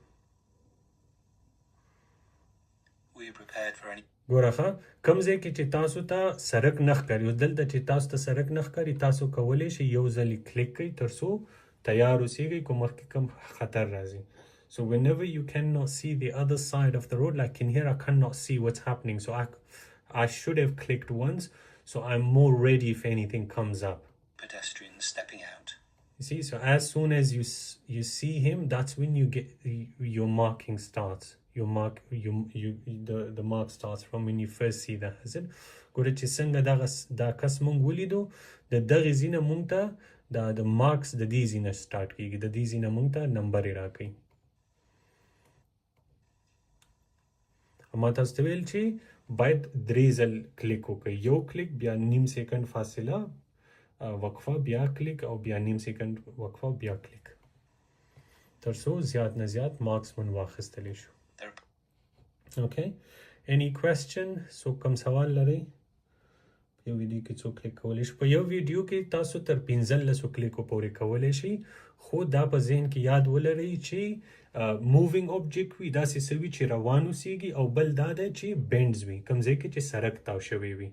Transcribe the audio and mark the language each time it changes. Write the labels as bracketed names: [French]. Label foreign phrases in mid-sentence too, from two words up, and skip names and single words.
[Pashto] ګوره ښه کوم ځای کې چې تاسو ته سړک نه ښکاري اوس دلته چې تاسو ته سړک نه ښکاري تاسو کولی شئ یو ځل کلیک کړئ تر څو تیار اوسېږئ کوم مخکې کوم خطر راځي. [English] So whenever you cannot see the other side of the road like in here I cannot see what's happening so I should have clicked once so I'm more ready if anything comes up. Pedestrians stepping out. You see, so as soon as you see him that's when you get your marking starts. The mark starts from when you first see the hazard. [Pashto] ګوره چې څنګه دا کس مونږ ولیدو د دغې ځینه مونږ ته د مارکس د دې ځینه سټارټ کیږي د دې ځینه مونږ ته نمبر یې راکوي. ما تاسو ته ویل چې باید درې ځل کلیک وکړئ یو کلیک بیا نیم سیکنډ فاصله وقفه بیا کلیک او بیا نیم سیکنډ وقفه بیا کلیک. تر څو زیات نه زیات مارکس من واخیستلی شو. [English] There- Okay, any question؟ [Pashto] څوک کوم سوال لري؟ یو ویډیو کې څوک کلیک کولی شي. په یو ویډیو کې تاسو تر 15 کلیکو پورې کولی شي، خو دا په ذهن کې یاد ولرئ چې [English] moving object [Pashto] وي، داسې څه وي چې روان اوسیږي، او بل دا دی چې بینډز وي، کوم ځای کې چې سړک تاو شوی وي.